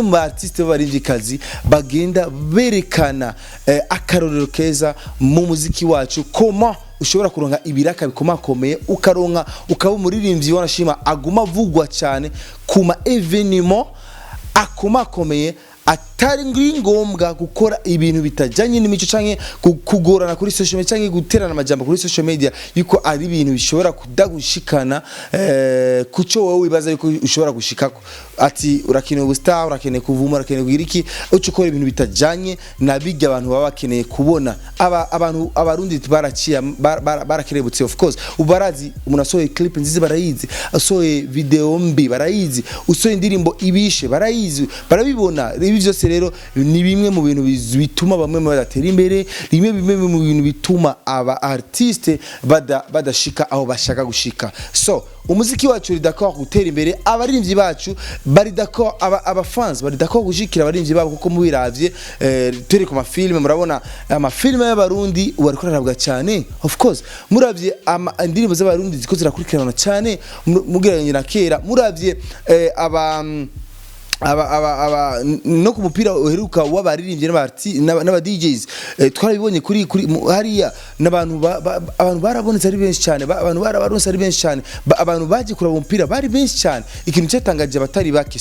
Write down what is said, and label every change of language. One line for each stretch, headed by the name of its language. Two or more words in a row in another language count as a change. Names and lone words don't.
Rundi: mu artiste b'abaririmbyi bagenda berekana akarorero keza mu muziki wacu, koma ushobora kuronka ibiraka bikomakomeye ukaba umuririmbyi wanashima aguma vugwa cyane kuma evenement akomakomeye, atari ngombwa gukora ibintu bitajanye n'imico canke kugorana kuri
English: social media
Rundi: canke guterana amajambo kuri
English: social media
Rundi: yuko ari ibintu bishobora kudagushikana kuco wowe wibaza yuko ushobora gushikako. Ati urakeneye ubustar, urakeneye kuvuma, urakeneye kugira iki, uco ukora ibintu bitajanye nabijya abantu baba bakeneye kubona. Abarundi barakerebutse
English: of course.
Rundi: Ubarazi umuntu asohoye clip nziza barayizi, asohoye video mbi barayizi, usohoye indirimbo ibishe barayizi, barabibona. Ibi byose rero ni bimwe mu bintu bituma bamwe badatera imbere, bimwe mu bintu bituma aba artiste badashika aho bashaka gushika. So umuziki wacu uri d'accord gutera imbere, abaririmbyi bacu bari d'accord, aba fans bari d'accord gushikira abaririmbyi babo kuko mubiravye turi ku mafilme murabona amafilme y'abarundi bariko barabwa cyane.
English: Of course
Rundi: muravye indirimbo z'abarundi ziko zirakurikirana cyane mugeranye na kera. Muravye no ku mupira uheruka w'abaririmbyi n'aba DJs twarabibonye kuri hariya n'abantu barabonetse ari benshi cyane, abantu barabaronse ari benshi cyane, abantu baje kuraba umupira bari benshi cyane, ikintu cyatangaje abatari bake.